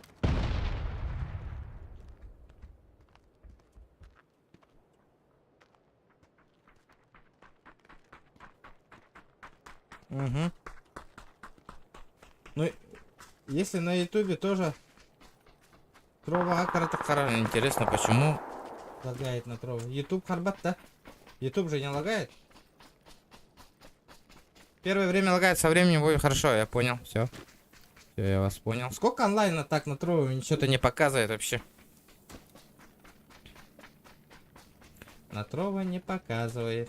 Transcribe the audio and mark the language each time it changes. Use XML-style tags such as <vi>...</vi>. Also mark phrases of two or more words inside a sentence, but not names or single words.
<ru>Угу. Ну, если на ютубе тоже Трова Акара, так хорошо. Интересно, почему лагает на Трова? Ютуб Харбат, да? Ютуб же не лагает? Первое время лагает, со временем будет хорошо, я понял, все. Все, я вас понял. Сколько онлайна так на Трова? Ничего-то не показывает вообще. На Трова не показывает.</ru>